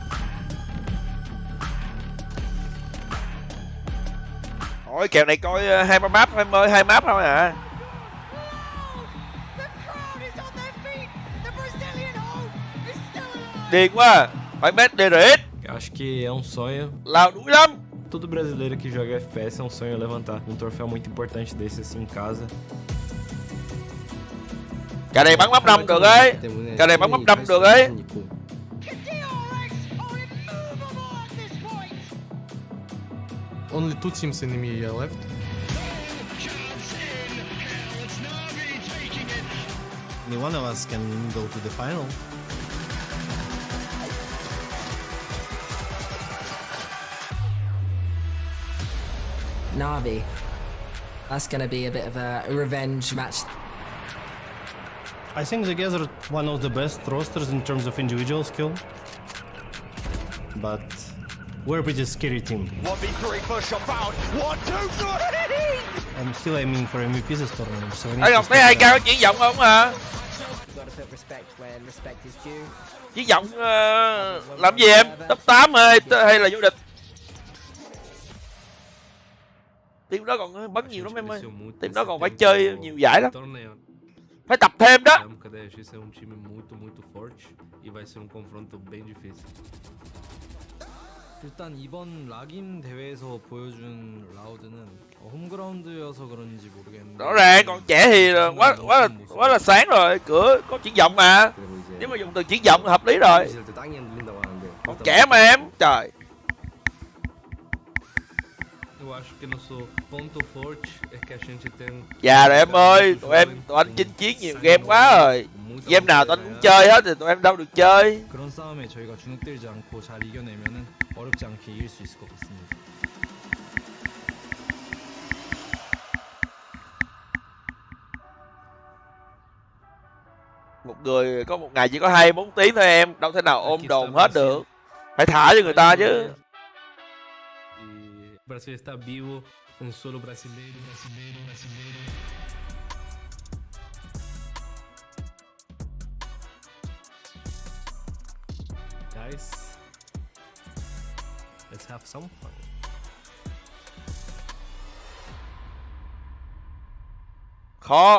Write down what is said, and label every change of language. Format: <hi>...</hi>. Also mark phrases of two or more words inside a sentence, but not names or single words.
<vi>Ôi kèo này coi 2 map em ơi, 2 map thôi à. Điên quá, phải bet DRX.</vi> <pt>Acho que é sonho.</pt> <vi>Lao đuổi lắm.</vi> <pt>Todo brasileiro que joga FPS é sonho levantar troféu muito importante desse assim em casa.</pt> <vi>Cả này bắn map 5 được ấy. Cả này bắn map 5 được ấy.</vi> <en>Only 2 teams enemy left. Only one of us can go to the final. Navi. That's going to be a bit of a revenge match. I think they gathered one of the best rosters in terms of individual skill. But we're a pretty scary team. 1v3 push found. 1, 2, 3! I'm still aiming for MVP this tournament. So</en> <vi>Ngọc thấy 2 cao triển vọng không hả? Chiến vọng làm gì em? Top 8 hay là vô địch? Team đó còn bắn nhiều lắm em ơi. Team đó còn phải chơi nhiều giải lắm. Phải tập thêm đó.</vi> <pt>Esse é time muito forte e vai ser confronto bem difícil.</pt> <ko>일단 이번 락인 대회에서 보여준 라우드는 홈그라운드여서 그런지 모르겠는데.</ko> <vi>Rõ ràng còn trẻ thì quá là sáng rồi, cửa có triển vọng mà. Nếu mà dùng từ triển vọng hợp lý rồi. Còn trẻ mà em, trời.</vi> <pt>Eu acho que nosso ponto forte é que a gente tem.</pt> <vi>Già rồi em ơi, tụi anh chinh chiến nhiều game quá rồi. Game nào tụi anh cũng chơi hết thì tụi em đâu được chơi.</vi> <ko>그런 싸움에 저희가 주눅들지 않고 잘 이겨내면은 어렵지 않게 이길 수 있을 것 같습니다.</ko> <vi>Một người có một ngày chỉ có 24 tiếng thôi em, đâu thể nào ôm đồn hết được. Phải thả cho người ta chứ.</vi> <pt>E o Brasil está vivo, um solo brasileiro.</pt> <en>Guys, let's have some fun.</en> <vi>Khó.</vi>